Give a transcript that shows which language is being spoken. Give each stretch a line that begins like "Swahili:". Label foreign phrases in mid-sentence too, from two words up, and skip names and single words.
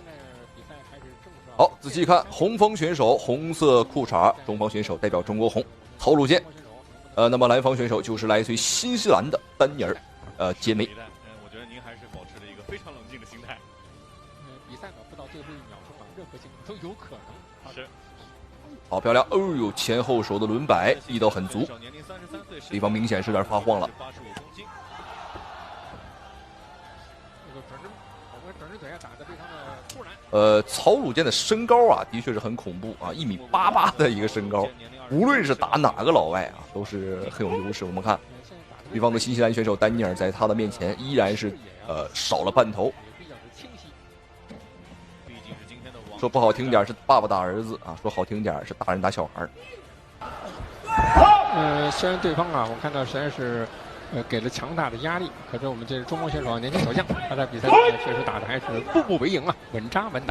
Chinese: 好，仔細看，紅方選手紅色褲衩，中方選手代表中國紅，曹魯健。那麼藍方選手就是來自於新西蘭的丹尼爾，傑梅。我覺得您還是保持了一個非常冷靜的心態。比賽不到最後1秒鐘，任何情況都有可能。是。好漂亮！哦呦，前後手的輪擺力道很足，对方明顯是有點發慌了。人腿打得非常的突然。曹鲁健的身高啊，的确是很恐怖啊，1.88米的一个身高，无论是打哪个老外啊，都是很有优势。我们看对方的新西蘭選手丹尼爾在他的面前依然是少了半頭。說不好聽點是爸爸打兒子啊，說好聽點是大人打小孩。雖然對方啊，我看到實在是給了強大的壓力，可是我們這中國選手年輕小將，他在比賽中確實打得還是步步為營啊，穩紮穩打。